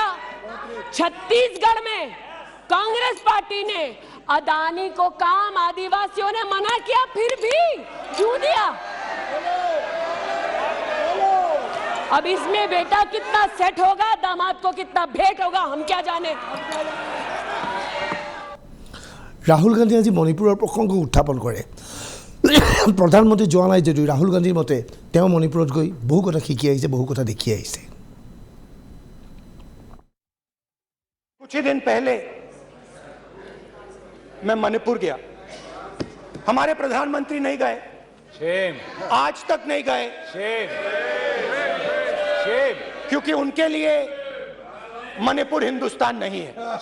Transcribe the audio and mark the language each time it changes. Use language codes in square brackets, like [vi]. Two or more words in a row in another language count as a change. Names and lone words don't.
[hi] छत्तीसगढ़ में कांग्रेस पार्टी ने अदानी को काम आदिवासियों ने मना किया, फिर भी क्यों दिया? अब इसमें बेटा कितना सेट होगा, दामाद को कितना भेंट होगा, हम क्या जाने। [as] ৰাহুল গান্ধী আজি মণিপুৰৰ প্ৰসংগ উত্থাপন কৰে। প্ৰধানমন্ত্ৰী যোৱা নাই যদিও ৰাহুল গান্ধীৰ মতে তেওঁ মণিপুৰত গৈ বহু কথা শিকি আহিছে, বহু কথা দেখি আহিছে। [hi] कुछ ही दिन पहले मैं मणिपुर गया, हमारे प्रधानमंत्री नहीं गए, आज तक नहीं गए, क्योंकि उनके लिए मणिपुर हिंदुस्तान नहीं है।